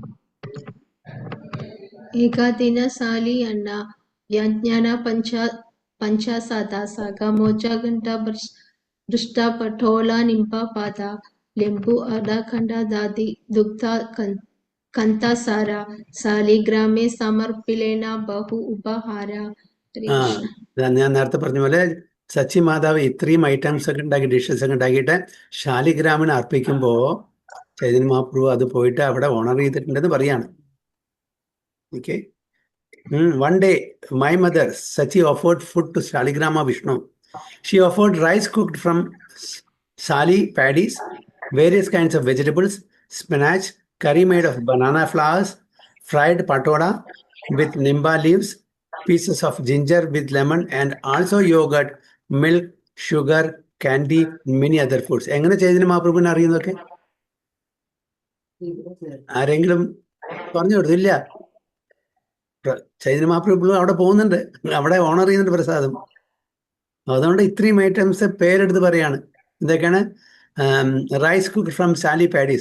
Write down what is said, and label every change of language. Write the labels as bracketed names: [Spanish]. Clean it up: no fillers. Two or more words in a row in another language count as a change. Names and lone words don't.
[Bangla] একাদিনশালি অন্ন ব্যঞ্জন পঞ্চসাত শাক মোচা ঘণ্ট ভৃষ্ট পটোল নিম্ব পাত লেম্বু আদা খণ্ড দধি দুগ্ধ খণ্ডসার শালগ্রামে সমর্পিলেন বহু উপহার. [Malayalam] ഞാൻ നേരത്തെ പറഞ്ഞ പോലെ സച്ചി മാതാവ് ഇത്രയും ഐറ്റംസ് ഒക്കെ ഉണ്ടാക്കി, ഡിഷസ് ഒക്കെ ഉണ്ടാക്കിയിട്ട് ശാലിഗ്രാമിന് അർപ്പിക്കുമ്പോ ചൈതന്യ മഹാപ്രഭു അത് പോയിട്ട് അവിടെ ഓണർ ചെയ്തിട്ടുണ്ടെന്ന് പറയാണ്. ഓക്കെ. [English] One day, my mother, Sachi, offered food to Shaligrama Vishnu. She offered rice cooked from sali paddies, various kinds of vegetables, spinach, curry made of banana flowers, fried patola with nimba leaves, pieces of ginger with lemon, and also yogurt, milk, sugar, candy, many other foods. [Malayalam] എങ്ങനെ ചൈതന്യ മഹാപ്രഭുവിനെ അറിയുന്നതൊക്കെ ആരെങ്കിലും പറഞ്ഞു കൊടുത്തില്ല? ചൈതന്യ മഹാപ്രഭു അവിടെ പോകുന്നുണ്ട്, അവിടെ ഓണർ ചെയ്യുന്നുണ്ട് പ്രസാദം. അതുകൊണ്ട് ഇത്രയും ഐറ്റംസ് പേരെടുത്ത് പറയാണ്. എന്തൊക്കെയാണ്? [English] rice cook from sali paddies.